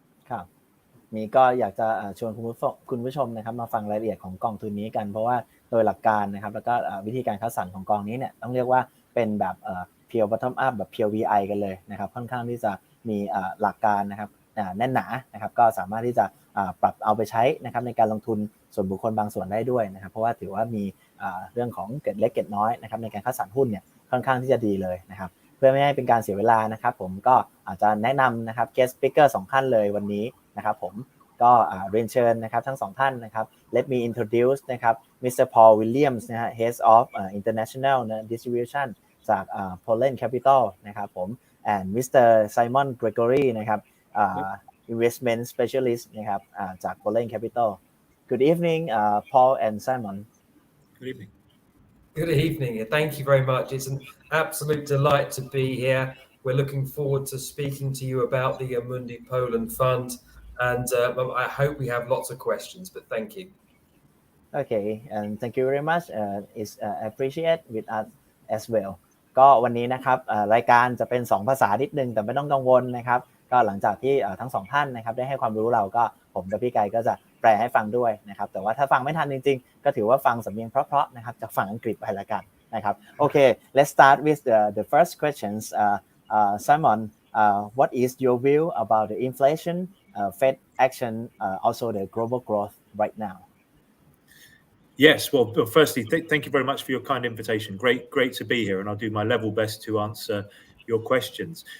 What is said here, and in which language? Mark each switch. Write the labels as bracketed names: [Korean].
[Thai] ครับนี่ก็อยากจะชวนคุณผู้ชมนะครับมาฟังรายละเอียดของกองทุนนี้กันเพราะว่าโดยหลักการนะครับแล้วก็วิธีการคัดสรรของกองนี้เนี่ยต้องเรียกว่าเป็นแบบpure bottom up แบบ pure VI กันเลยนะครับค่อนข้างที่จะมีหลักการนะครับแน่นหนานะครับก็สามารถที่จะปรับเอาไปใช้นะครับในการลงทุนส่วนบุคคลบางส่วนได้ด้วยนะครับเพราะว่าถือว่ามี เรื่องของเกร็ดเล็กเกร็ดน้อยนะครับในการคัดสรรหุ้นเนี่ยค่อนข้างที่จะดีเลยนะครับเพื่อไม่ให้เป็นการเสียเวลานะครับผมก็อาจจะแนะนำนะครับ guest speaker 2 ท่านเลยวันนี้นะครับผมก็เรียนเชิญนะครับทั้ง2ท่านนะครับ [English] let me introduce [Thai] นะครับ Mr. [English] Paul Williams นะฮะ Head of International Distribution จากPolen Capital นะครับผม and Mr. Simon Gregory นะครับinvestment specialist นะครับจาก Polen Capital Good evening Paul and Simon Good evening Good evening. Thank you very much. It's an absolute delight to be here. We're looking forward to speaking to you about the Amundi Polen Fund, and I hope we have lots of questions. But thank you. Okay, and thank you very much. It's appreciated with us as well. [Thai] ก็วันนี้นะครับรายการจะเป็น2ภาษานิดนึงแต่ไม่ต้องกังวลนะครับก็หลังจากที่ทั้ง2ท่านนะครับได้ให้ความรู้เราก็ผมกับพี่ไก่ก็จะแปลให้ฟังด้วยนะครับแต่ว่าถ้าฟังไม่ทันจริงๆก็ถือว่าฟังสำเนียงเพราะๆนะครับจากฝั่งอังกฤษไปละกันนะครับ [English] Okay, let's start with the first questions. Simon, what is your view about the inflation, Fed action, also the global growth right now? Yes, well, firstly, thank you very much for your kind invitation. Great to be here, and I'll do my level best to answer your questions.